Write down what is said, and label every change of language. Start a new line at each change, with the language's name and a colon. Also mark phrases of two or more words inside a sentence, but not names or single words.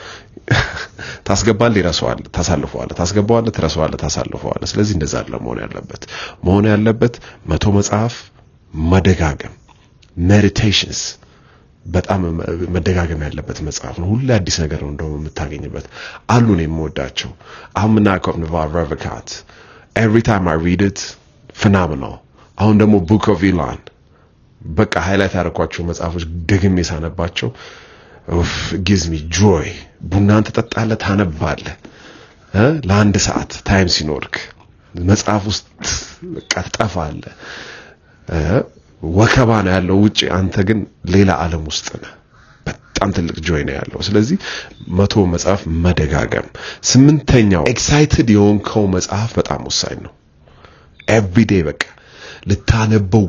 Amharic: ታስገባለህ፣ ይረሳዋል፣ ታሳልፈዋለህ፣ ታስገባዋለህ፣ ትረሳዋለህ፣ ታሳልፈዋለህ። ስለዚህ እንደዛ አይደለም መሆን ያለበት 100 መጽሐፍ መደጋገም፣ ሜዲቴሽንስ በጣም መደጋገም ያለበት መጽሐፍ ነው። ሁሉ አዲስ ነገር ነው እንደው የምታገኝበት አሉ ነው የምወዳቸው። Almanac of Naval Ravikant
English: every time I read it phenomenal።
Amharic: አሁን ደግሞ Book of Elon በቃ ሃይላይት ያደረኳቸው መጽሐፎች ደግሜ ሳነባቸው
English: gives me joy።
Amharic: ቡናን ተጠጣለህ፣ ታነባለህ ለአንድ ሰዓት ታይም ሲኖርክ መጽሐፍ ውስጥ በቃ ትጠፋለህ። ወከባ ነው ያለው ውጪ፣ አንተ ግን ሌላ ዓለም ውስጥ ነህ። በጣም ትልቅ ጆይ ነው ያለው። ስለዚህ 100 መጽሐፍ መደጋገም። 8ኛው ኤክሳይትድ የሆንከው መጽሐፍ በጣም ወሳኝ ነው። ኤቭሪዴይ በቃ ልታነበው